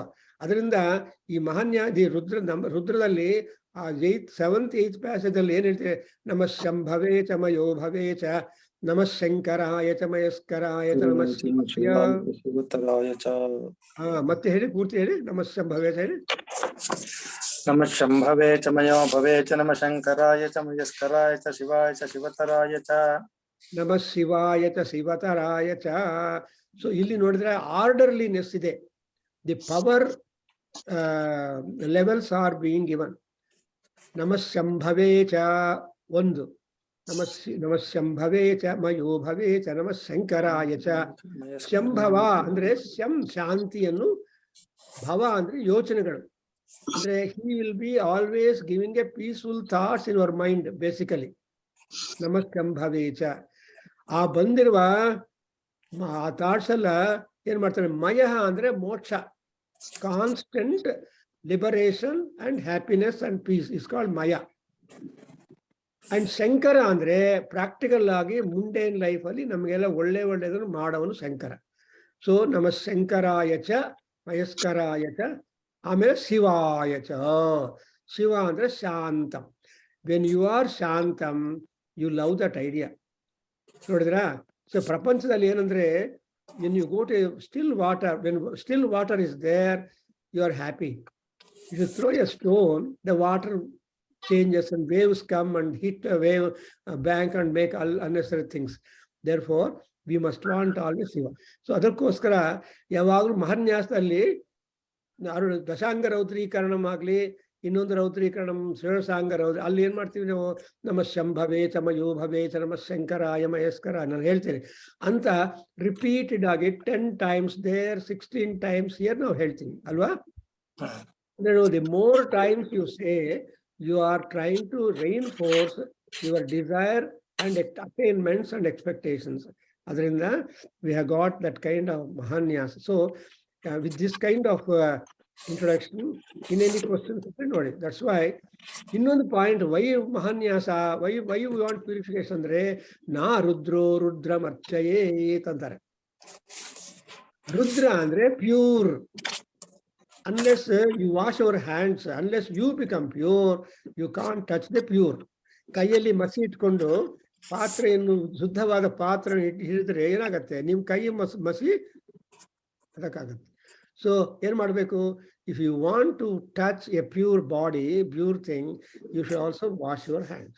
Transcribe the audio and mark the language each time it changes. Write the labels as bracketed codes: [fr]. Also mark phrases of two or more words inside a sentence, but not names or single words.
[kn] ಅದರಿಂದ ಈ ಮಹಾನ್ಯಾದಿ ರುದ್ರದಲ್ಲಿ ಆ 7th 8th ಪ್ಯಾಸೇಜ್ ಅಲ್ಲಿ ಏನ್ ಹೇಳ್ತೇವೆ, [sa] ನಮಃ ಶಂಭವೇ ಚ ಮಯೋಭವೇ ಚ ನಮಃ ಶಂಕರಾಯ ಚ ಮಯಸ್ಕರಾಯ ಚ ನಮಃ ಶಿವತರಾಯ ಚ. [kn] ಮತ್ತೆ ಹೇಳಿ, ಪೂರ್ತಿ ಹೇಳಿ, [sa] ನಮಃ ಶಂಭವೇ ಚ [kn] ಹೇಳಿ. [sa] ನಮಃ ಶಂಭವೇ ಚ ಮಯೋಭವೇ ಚ ನಮಃ ಶಂಕರಾಯ ಚ ಮಯಸ್ಕರಾಯ ಚ ಶಿವಾಯ ಚ ಶಿವತರಾಯ ಚ. ನಮಃ ಶಿವಾಯ ಚ ಶಿವತರಾಯ ಚ. [kn] ಸೊ ಇಲ್ಲಿ ನೋಡಿದ್ರೆ ಆರ್ಡರ್ಲಿನೆಸ್ ಇದೆ. [en] The power levels are being given. [sa] ನಮಃ ಶಂಭವೇ ಚ ಒಂದು, ನಮಃ ಶಂಭವೇ ಚ ಮಯೋಭವೇ ಚ ನಮಃ ಶಂಕರಾಯ ಚ. [kn] ಶಂಭವ ಅಂದ್ರೆ ಶಾಂತಿಯನ್ನು, ಭವ ಅಂದ್ರೆ ಯೋಚನೆಗಳು. [en] ಅಂದ್ರೆ he will be always giving a peaceful thoughts in your mind basically. [sa] ನಮಃ ಶಂಭವೇ ಚ. [kn] ಆ ಬಂದಿರುವ ಆ ಥಾಟ್ಸ್ ಎಲ್ಲ ಏನ್ ಮಾಡ್ತಾರೆ, ಮಯ ಅಂದ್ರೆ ಮೋಕ್ಷ, [en] constant liberation and happiness and peace is called [kn] ಮಯ. ಅಂಡ್ ಶಂಕರ ಅಂದ್ರೆ ಪ್ರಾಕ್ಟಿಕಲ್ ಆಗಿ [en] mundane life [kn] ಅಲ್ಲಿ ನಮಗೆಲ್ಲ ಒಳ್ಳೆಯದನ್ನು ಮಾಡೋವನು ಶಂಕರ. [sa] ಸೊ ನಮಃ ಶಂಕರಾಯ ಚ ಮಯಸ್ಕರಾಯ ಚ. [kn] ಆಮೇಲೆ [sa] ಶಿವಾಯ ಚ. [kn] ಶಿವ ಅಂದ್ರೆ ಶಾಂತಂ. [en] When you are ಶಾಂತಂ, you love that idea. [kn] ನೋಡಿದ್ರಾ? ಸೊ ಪ್ರಪಂಚದಲ್ಲಿ ಏನಂದ್ರೆ, [en] when you go to still water, when still water is there, you are happy. If you throw a stone, the water changes and waves come and hit a wave bank and make all unnecessary things. Therefore we must want always Shiva. [kn] So ಅದಕ್ಕೋಸ್ಕರ ಯಾವಾಗಲೂ ಮಹಾನ್ಯಾಸದಲ್ಲಿ ದಶಾಂಗ ರೌದ್ರೀಕರಣ ಆಗಲಿ, ಇನ್ನೊಂದು ರೌದ್ರೀಕರಣ ಷೋಡಶಾಂಗ ರೌದ್ರ, ಅಲ್ಲಿ ಏನ್ ಮಾಡ್ತೀವಿ ನಾವು, [sa] ನಮಃ ಶಂಭವೇ ಚ ಮಯೋಭವೇ ಚ ನಮಃ ಶಂಕರಾಯ ಮಯಸ್ಕರ [kn] ನಾನು ಹೇಳ್ತೇನೆ ಅಂತ ರಿಪೀಟೆಡ್ ಆಗಿ [en] 10 times there, 16 times here [kn] ನಾವು ಹೇಳ್ತೀವಿ ಅಲ್ವಾ. [en] The more times you say, you are trying to reinforce your desire and attainments and expectations. Adrinda we have got that kind of mahanyas. So with this kind of introduction, in any questions, that's why [kn] ಇನ್ನೊಂದು ಪಾಯಿಂಟ್, [en] ವೈ ಮಹಾನ್ಯಾಸ, Why we want purification [kn] ಅಂದ್ರೆ [sa] ನಾ ರುದ್ರೋ ರುದ್ರಮರ್ಚಯೇತ್ [kn] ಅಂತಾರೆ. ರುದ್ರ ಅಂದ್ರೆ ಪ್ಯೂರ್. [en] Unless you wash your hands, unless you become pure, you can't touch the pure. [kn] ಕೈಯಲ್ಲಿ ಮಸಿ ಇಟ್ಕೊಂಡು ಪಾತ್ರೆಯನ್ನು, ಶುದ್ಧವಾದ ಪಾತ್ರೆ ಹಿಡಿದ್ರೆ ಏನಾಗತ್ತೆ, ನಿಮ್ ಕೈ ಮಸಿ ಅದಕ್ಕಾಗತ್ತೆ. [en] ಸೊ [kn] ಏನ್ ಮಾಡ್ಬೇಕು, [en] If you want to touch a pure body, pure thing, you should also wash your hands.